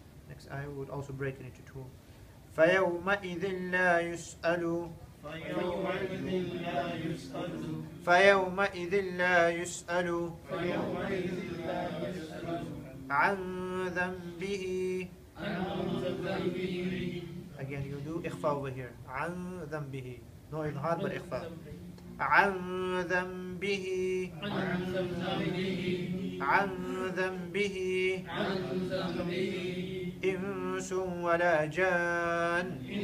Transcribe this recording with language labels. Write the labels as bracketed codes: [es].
[en] Next ayah we would also break it into two. [ar] فيومئذ لا يسأل فيومئذ لا يسأل عن ذنبه. [en] Again you do إخفاء over here. [ar] عن ذنبه. [en] No إظهار but إخفاء. [ar] عن ذنبه. عن ذنبه. إنس ولا جان.